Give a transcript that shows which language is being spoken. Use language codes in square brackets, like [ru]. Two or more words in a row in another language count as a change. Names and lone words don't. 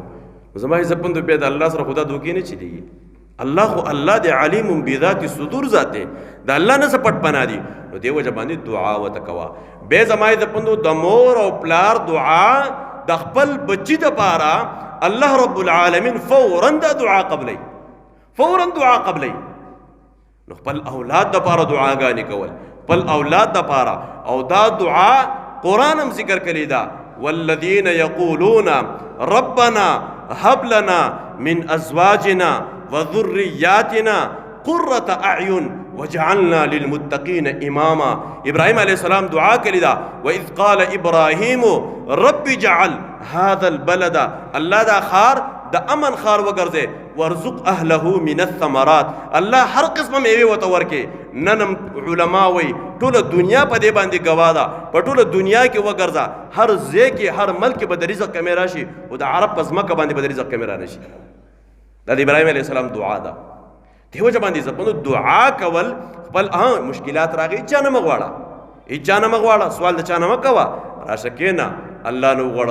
[ps] نو زما عزت پندو بیا د الله سره خو دا دوکې نه چلېږي. الله خو الله د [ar] علیم بذات صدور [ps] ذات دی، د الله نه څه پټ پناه دي. نو دې وجه باندې دعا ورته کوه. بیا زما عزت پندو د مور او پلار دعا د خپل بچي دپاره الله [ar] رب العالمین [ps] فوراً دا دعا قبلی، فوراً دعا قبلی. نو خپل اولاد دپاره دعاګانې کول، خپل اولاد دپاره، او دا دعا قرآن هم ذکر کړې ده، [ar] والذین یقولون ربنا هب لنا من ازواجنا وذریاتنا قرة اعین وجعلنا للمتقین اماما. [ps] ابراہیم [ar] علیہ السلام [ps] دعا کړې ده، [ar] وَإِذْ قَالَ إِبْرَاهِيمُ رَبِّ اجْعَلْ هَذَا الْبَلَدَ، [ps] الله دا خار د امن خار وګرځې، [ar] وارزق اهله من الثمرات، [ps] الله هر قسمه میوې ورته ورکړي. نن علما وایي ټوله دنیا په دې باندې ګواه ده، په ټوله دنیا کې وګرځه، هر ځای کې هر ملک کې به د رزق کمې راشي او د عرب په ځمکه باندې به د رزق کمې رانشي. دا د ابراهیم [ar] علیه السلام [ps] دعا ده. دې وجه باندې زپنو دعا کول خپل مشکلات راغی چا نه مه غواړه، هېچا نه مه غواړه، سوال د چا نه مه کوه، راشه کښېنه الله نه وغواړه.